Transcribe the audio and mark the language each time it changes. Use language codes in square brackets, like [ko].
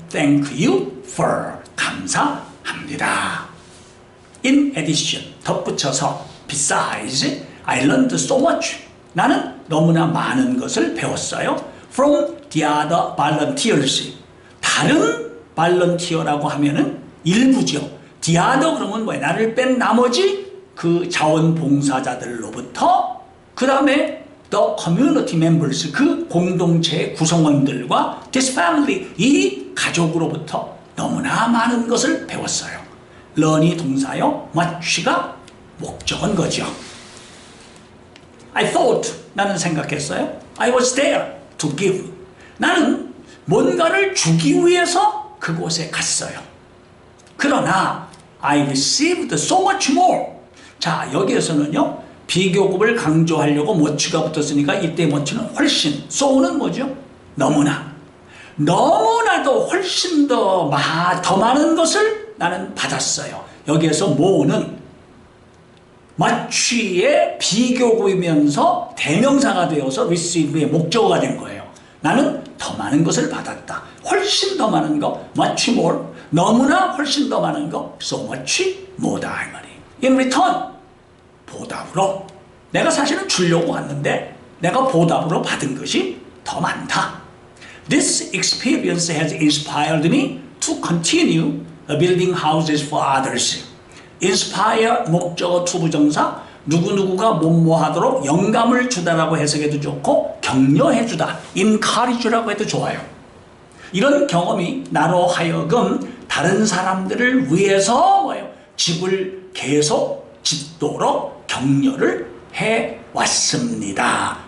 [en] thank you for, 감사합니다. In addition, 덧붙여서 besides, I learned so much. [ko] 나는 너무나 많은 것을 배웠어요. [en] From the other volunteers. [ko] 다른 volunteer라고 하면은 일부죠. The other 그러면 뭐예요? 나를 뺀 나머지 그 자원봉사자들로부터 그 다음에 the community members, 그 공동체의 구성원들과 this family, 이 가족으로부터 너무나 많은 것을 배웠어요. learn이 동사요, much가 목적은 거죠. [en] I thought, 나는 생각했어요. I was there to give. [ko] 나는 뭔가를 주기 위해서 그곳에 갔어요. [en] 그러나 I received so much more. [ko] 자, 여기에서는요, 비교급을 강조하려고 much가 붙었으니까 이때 much는 훨씬, so는 뭐죠? 너무나. 너무나도 훨씬 더 많은 것을 나는 받았어요. 여기에서 more는 much의 비교급이면서 대명사가 되어서 receive의 목적어가 된 거예요. 나는 더 많은 것을 받았다. 훨씬 더 많은 거, much more. 너무나 훨씬 더 많은 거, so much more 다 이 말이에요. [en] In return, 보답으로. [ko] 내가 사실은 주려고 왔는데 내가 보답으로 받은 것이 더 많다. [en] This experience has inspired me to continue building houses for others. [ko] inspire 목적어 투부정사, 누구누구가 뭐뭐하도록 영감을 주다라고 해석해도 좋고 격려해주다, encourage라고 해도 좋아요. 이런 경험이 나로 하여금 다른 사람들을 위해서 뭐예요? 집을 계속 짓도록 격려를 해왔습니다.